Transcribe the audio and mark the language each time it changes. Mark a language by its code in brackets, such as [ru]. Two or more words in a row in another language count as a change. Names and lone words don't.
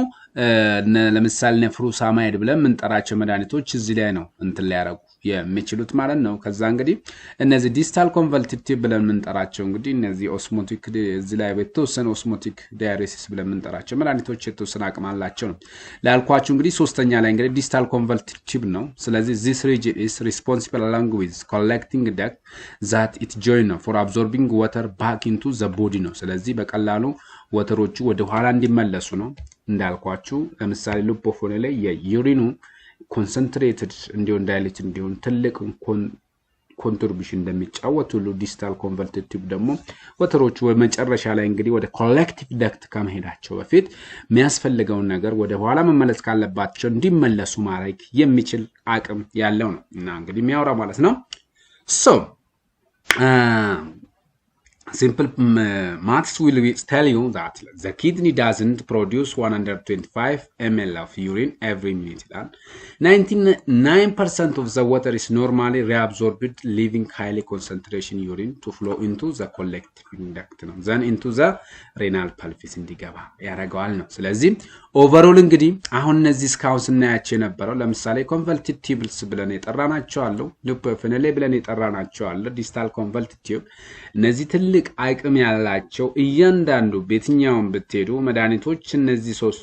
[am] ለምሳሌ ነፍሩሳማይድ ብለን እንጠራቸው መድኃኒቶች እዚህ ላይ ነው እንትን ሊያረጉ የሚችሉት ማለት ነው ከዛ እንግዲህ እነዚህ [en] distal convoluted tube [am] ብለን እንጠራቸው እንግዲህ እነዚህ ኦስሞቲክ እዚህ ላይ በተወሰነ [en] osmotic diuresis [am] ብለን እንጠራቸው መድኃኒቶች የተወሰነ አቅም አላቸው ነው ላልኳችሁ እንግዲህ ሶስተኛ ላይ እንግዲህ [en] distal convoluted tube [am] ነው ስለዚህ [en] this region is responsible along with collecting duct that it join for absorbing water back into the body [am] ነው ስለዚህ በቀላሉ ወተሮቹ ወደ ኋላ እንዲመለሱ ነው እንዳልኳችሁ ለምሳሌ [en] loop of Henle [am] ላይ የዩሪኑ ኮንሰንትሬትድ እንዲሆን ዳይሌት እንዲሆን ትልቅ ኮንትሪቢዩሽን እንደሚጫወቱ ሁሉ [en] distal convoluted tube [am] ደግሞ ወተሮቹ በመጨረሻ ላይ እንግዲህ ወደ [en] collective duct [am] ከመሄዳቸው በፊት የሚያስፈልገውን ነገር ወደ ኋላ መመለስ ካለባቸው እንዲመለሱ ማድረግ የሚችል አቅም ያለው ነው እና እንግዲህ የሚያወራ ማለት ነው so [en] simple maths will tell you that the kidney doesn't produce 125 ml of urine every minute 99% of the water is normally reabsorbed leaving highly concentration urine to flow into the collective duct then into the renal pelvis [am] እንዲገባ ያረጋዋል ነው ስለዚህ ኦቨርኦል እንግዲህ አሁን እነዚህ ስካውንስ እናያቸው የነበረው ለምሳሌ [en] convoluted tubes [am] ብለን የጠራናቸው አሉ [en] loop of Henle [am] ብለን የጠራናቸው አሉ [en] distal convoluted tube [am] እነዚህ ትልቅ አቅም ያላቸው እያንዳንዱ በትኛውን ብትሄዱ መድኃኒቶች እነዚህ ሶስቱ